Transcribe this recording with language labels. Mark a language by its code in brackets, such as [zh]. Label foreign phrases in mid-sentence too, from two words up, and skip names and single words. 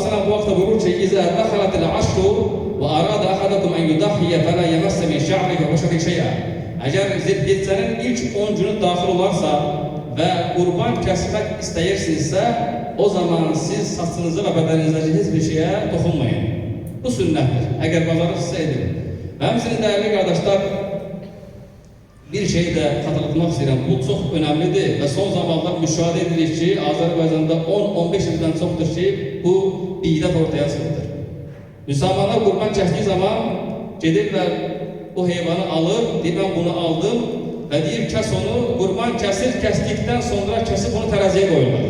[az] bu vaxtda buyurur ki, [ar] إذا دخلت العشر وأراد أحدكم أن يضحي فلا يمس من شعره وبشره شيئا. [az] Əgər Zilhiccənin ilk 10 günü daxil olarsa və qurban kəsmək istəyirsinizsə, o zaman siz saçınızı və bədəninizdəki heç bir şeyə toxunmayın. [tr] Bu sünnettir. Eğer [az] bacarırsa edin. [tr] Benim sizin değerli kardeşler, bir şey de hatırlatmak istedim. Bu çok önemlidir ve son zamanlar müşahede edilir ki Azerbaycan'da 10-15 yıldan çoktur ki bu bidat ortaya çıktı. Müslümanlar kurban kestiği zaman gelirler o hayvanı alır, deyir ben bunu aldım ve deyir kes onu, kurban kestikten sonra kesip onu teraziye koyurlar.